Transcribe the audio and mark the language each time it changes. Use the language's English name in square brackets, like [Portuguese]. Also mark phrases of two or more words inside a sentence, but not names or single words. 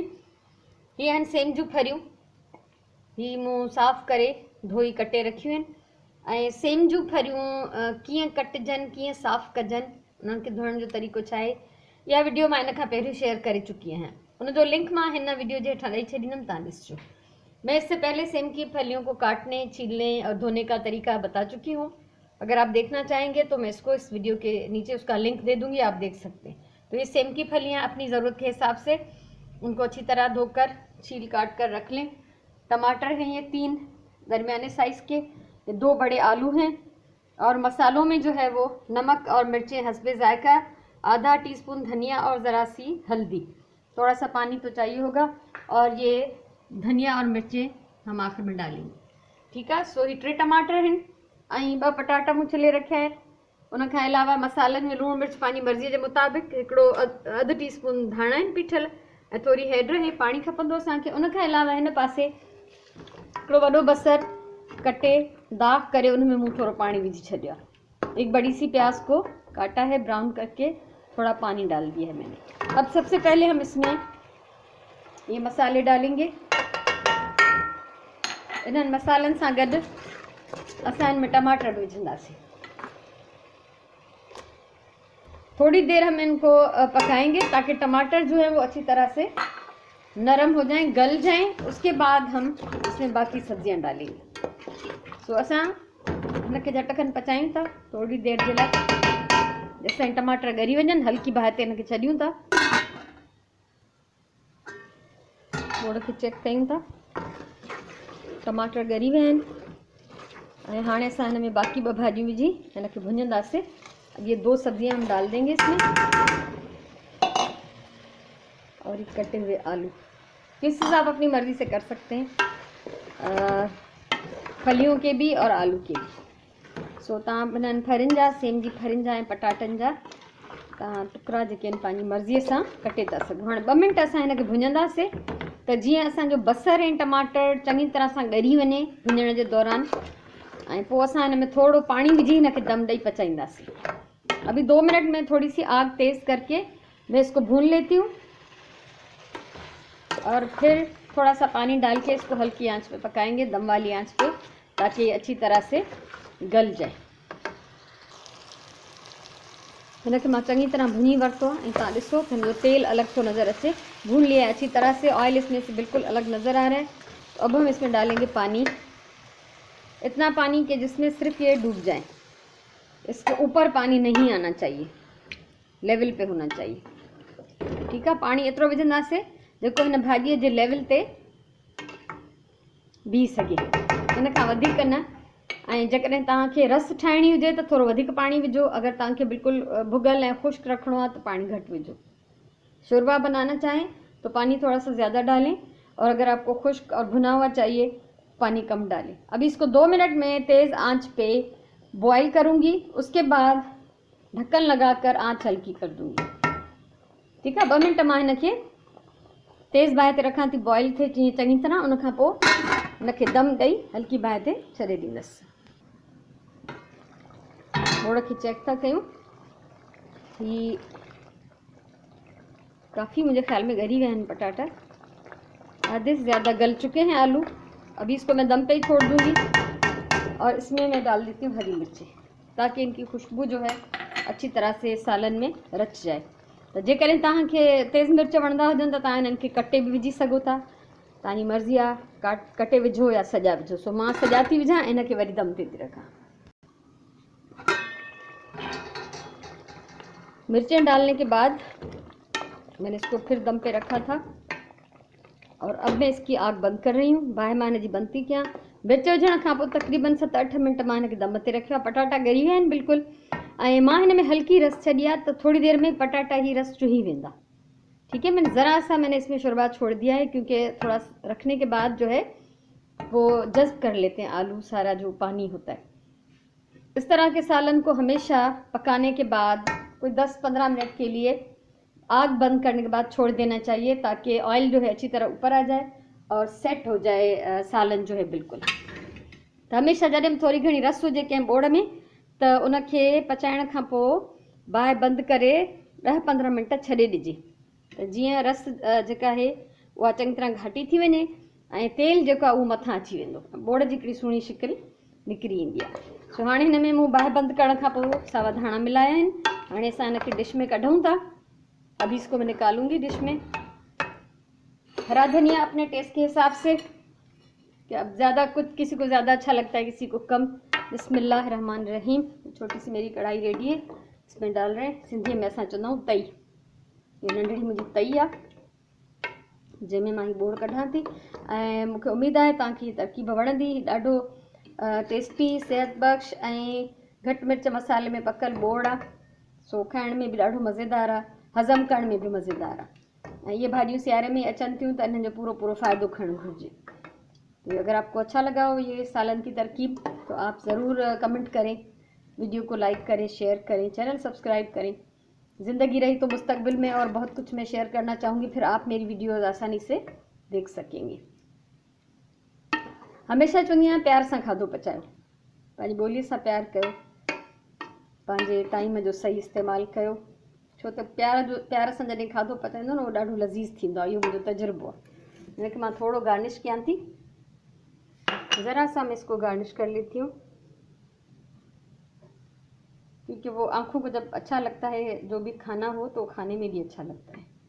[Sindhi] हीअ आहिनि सेम जूं फरियूं। ही मूं साफ़ करे धोई कटे रखियूं आहिनि। ऐं सेम जूं फरियूं कीअं कटजनि, कीअं साफ़ कजनि, उन्हनि खे धोइण जो तरीक़ो छा आहे, इहा वीडियो मां इन खां पहिरियों शेयर करे चुकी आहियां। उनजो लिंक मां हिन वीडियो जे हेठां ॾेई छॾींदमि, तव्हां ॾिसिजो। [Hindi] मैं इससे पहले सेम की फलियों को काटने, छीलने और धोने का तरीका बता चुकी हूँ। अगर आप देखना चाहेंगे तो मैं इसको इस वीडियो के नीचे उसका लिंक दे दूंगी, आप देख सकते हैं। तो ये सेम की फलियाँ अपनी ज़रूरत के हिसाब से उनको अच्छी तरह धोकर छील काट कर रख लें। टमाटर हैं ये 3 दरमियाने साइज़ के, ये 2 बड़े आलू हैं। और मसालों में जो है वो नमक और मिर्चें हस्बे ज़ायका, आधा टीस्पून धनिया और ज़रा सी हल्दी, थोड़ा सा पानी तो चाहिए होगा। और ये धनिया और मिर्चें हम आखिर में डालेंगे, ठीक है। [Sindhi] सो ही 3 टमाटर हैं ऐं 2 पटाटा मूं छिले रखिया आहिनि। उन खां अलावा मसालनि में लूणु मिर्च पंहिंजी मर्ज़ीअ जे मुताबिक़, हिकिड़ो अधु टीस्पून धाणा आहिनि पीठल ऐं थोरी हैड ऐं पाणी खपंदो असांखे। उन खां अलावा हिन पासे हिकिड़ो वॾो बसर कटे दाग करे उनमें मूं थोड़ा पानी विझी छॾियो आहे। [Hindi] एक बड़ी सी प्याज को काटा है, ब्राउन करके थोड़ा पानी डाल दिया है मैंने। अब सबसे पहले हम इसमें ये मसाले डालेंगे। [Sindhi] इन्हनि मसालनि सां गॾु असां इनमें टमाटर भी विझंदासीं। [Hindi] थोड़ी देर हम इनको पकाएंगे ताकि टमाटर जो है वो अच्छी तरह से नरम हो जाएं, गल जाएं। उसके बाद हम इसमें बाकी सब्जियां डालेंगे। [Sindhi] सो असां इनके झटकन पचायूं था थोड़ी देर जे लाइ, जेसिताईं टमाटर ॻरी वञनि। हल्की बाहि ते इनखे छॾियूं था, मोड़ खे चेक कयूं था। टमाटर ॻरी विया आहिनि ऐं हाणे असां हिन में बाक़ी 2 भाॼियूं विझी हिनखे भुञंदासीं। [Hindi] अब ये 2 सब्जियां हम डाल देंगे इसमें, और ये कटे हुए आलू। पीसेस आप अपनी मर्ज़ी से कर सकते हैं, फलियों के भी और आलू के भी। [Sindhi] सो तव्हां हिननि फरियुनि जा, सेम जी फरियुनि जा ऐं पटाटनि जा तव्हां टुकड़ा जेके आहिनि पंहिंजी मर्ज़ीअ सां कटे था सघो। हाणे 2 मिंट असां हिनखे भुञंदासीं त जीअं असांजो बसर ऐं टमाटर चङी तरह सां ॻरी वञे भुञण जे दौरान। ऐं पोइ असां हिन में थोड़ो पाणी विझी हिनखे दम ॾेई पचाईंदासीं। [Hindi] अभी 2 मिनट में थोड़ी सी आग तेज़ करके मैं इसको भून लेती हूँ और फिर थोड़ा सा पानी डाल के इसको हल्की आंच पे पकाएंगे, दम वाली आंच पे, ताकि ये अच्छी तरह से गल जाए। [Sindhi] हिनखे मां चङी तरह भुनी वरतो ऐं तव्हां ॾिसो त हिनजो तेल अलग थो नज़र अचे। [Hindi] भून लिया है अच्छी तरह से, ऑयल इसमें से बिल्कुल अलग नज़र आ रहा है। तो अब हम इसमें डालेंगे पानी, इतना पानी कि जिसमें सिर्फ ये डूब जाए। इसके ऊपर पानी नहीं आना चाहिए, लेवल पे होना चाहिए, ठीक है। [Sindhi] पानी एतिरो विझंदासीं जेको हिन भाॼीअ जे लेवल ते बीह सघे, हिन खां वधीक न। ऐं जेकॾहिं तव्हांखे रस ठाहिणी हुजे त थोरो वधीक पाणी विझो। अगर तव्हांखे बिल्कुलु भुगल ऐं खुश्क रखिणो आहे तो पानी घट विझो। [Hindi] शोरबा बनाना चाहें तो पानी थोड़ा सा ज़्यादा डालें, और अगर आपको खुश्क और भुना हुआ चाहिए पानी कम डालें। अभी इसको 2 मिनट में तेज़ आंच पे बॉईल करूँगी, उसके बाद ढक्कन लगाकर आंच हल्की कर दूँगी, ठीक है। [Sindhi] 2 मिनट मां हिनखे तेज़ बाहि ते रखां थी, बॉईल थे चङी तरह। उन खां पोइ हिनखे दम ॾेई हल्की बाहि ते छॾे ॾींदसि। मोड़ खे चेक था कयूं, ही काफ़ी [Hindi] मुझे ख्याल में [Sindhi] ॻरी विया आहिनि पटाटा, [Hindi] आधे से ज़्यादा गल चुके हैं आलू। अभी इसको मैं दम पे ही छोड़ दूँगी और इसमें मैं डाल देती हूँ हरी मिर्चें, ताकि इनकी खुशबू जो है अच्छी तरह से सालन में रच जाए। [Sindhi] तो जेकॾहिं तव्हांखे तेज़ मिर्च वणंदा हुजनि त तव्हां हिननि खे कटे बि विझी सघो था, तव्हांजी मर्ज़ी आहे। कटे विझो या सॼा विझो। सो मां सॼा थी विझां, हिनखे वरी दम ते थी रखां। [Hindi] मिर्चें डालने के बाद मैंने इसको फिर दम पे रखा था, और अब मैं इसकी आग बंद कर रही हूँ। [Sindhi] बाहि मां हिनजी बंद थी कयां। मिर्च विझण खां पोइ तक़रीबन 7-8 मिंट मां हिनखे दम ते रखियो आहे। पटाटा ॻरी विया आहिनि बिल्कुलु, ऐं मां हिन में हल्की रस छॾी आहे, तो थोड़ी देर में पटाटा ही रस चुही वेंदा, [Hindi] ठीक है। मैंने ज़रा सा इसमें शोरबा छोड़ दिया है, क्योंकि थोड़ा रखने के बाद जो है वो जज़्ब कर लेते हैं आलू, सारा जो पानी होता है। इस तरह के सालन को हमेशा पकाने के बाद कोई 10-15 मिनट के लिए आग बंद करने के बाद छोड़ देना चाहिए, ताकि ऑयल जो है अच्छी तरह ऊपर आ जाए और सेट हो जाए सालन जो है बिल्कुल। [Sindhi] तो हमेशा जॾहिं थोड़ी घणी रस हुजे कंहिं बोड़ में, त उनखे पचाइण खां पोइ बाहि बंदि करे 10-15 मिंट छॾे ॾिजे त जीअं रस जेका आहे उहा चङी तरह घाटी थी वञे ऐं तेल जेको आहे उहो मथां अची वेंदो, बोड़ जी हिकिड़ी सुहिणी शिकिल निकिरी ईंदी आहे। सो हाणे हिन में मूं बाहि बंदि करण खां पोइ सावा धाणा मिलाया आहिनि। हाणे असां हिनखे डिश में कढूं था। [Hindi] अभी इसको मैं निकालूंगी डिश में। हरा धनिया अपने टेस्ट के हिसाब से, कि अब ज़्यादा कुछ किसी को ज़्यादा अच्छा लगता है, किसी को कम। [Arabic] बिस्मिल्लाहिर्रहमानिर्रहीम। [Hindi] छोटी सी मेरी कढ़ाई रेडी है, इसमें डाल रहे हैं सिंधी में [Sindhi] असां चवंदा आहियूं [Hindi] तई। [Sindhi] ये नंढड़ी मुंहिंजी तई आहे जंहिंमें मां ही बोड़ कढां थी ऐं मूंखे उमेदु आहे तव्हांखे हीअ तरकीब वणंदी। ॾाढो टेस्टी, सेहत बख़्श ऐं घटि मिर्च मसाले में पकल बोड़ आहे। सो खाइण में भी ॾाढो मज़ेदार आहे, हज़म करण में भी मज़ेदार आहे। ये भाजियूं सियारे में अचनि थियूं त इन्हनि जो पूरो पूरो फ़ाइदो खणणु घुरिजे। [Hindi] तो अगर आपको अच्छा लगा हो ये सालन की तरकीब तो आप ज़रूर कमेंट करें, वीडियो को लाइक करें, शेयर करें, चैनल सब्सक्राइब करें। ज़िंदगी रही तो मुस्तकबिल में और बहुत कुछ मैं शेयर करना चाहूँगी, फिर आप मेरी वीडियोज़ आसानी से देख सकेंगे। [Sindhi] हमेशा चवंदी आहियां प्यार सां खाधो पचायो, पंहिंजी ॿोलीअ सां प्यार कयो, पंहिंजे टाइम जो सही इस्तेमालु कयो, छो त प्यार सां जॾहिं खाधो पचाईंदो न उहो ॾाढो लज़ीज़ थींदो आहे। इहो मुंहिंजो तजुर्बो आहे। हिनखे मां थोरो गार्निश कयां थी, [Hindi] ज़रा सा मैं इसको गार्निश कर लेती हूँ, क्योंकि वो आँखों को जब अच्छा लगता है जो भी खाना हो तो खाने में भी अच्छा लगता है।